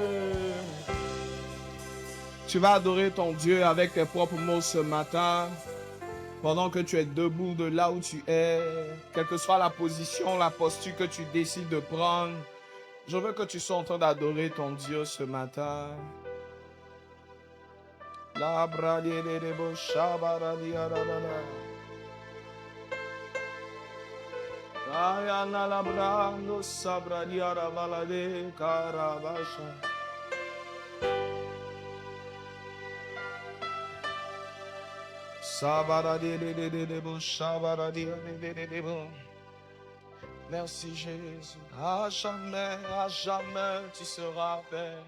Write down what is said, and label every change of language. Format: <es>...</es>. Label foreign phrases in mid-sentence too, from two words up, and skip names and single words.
<fr>Tu vas adorer ton Dieu avec tes propres mots ce matin. Pendant que tu es debout de là où tu es, quelle que soit la position, la posture que tu décides de prendre, je veux que tu sois en train d'adorer ton Dieu ce matin. La bradiedebo shabaradiarada. Ayana la brando sabradiarabalade karabasha. Merci Jésus. À jamais tu seras Père.</fr>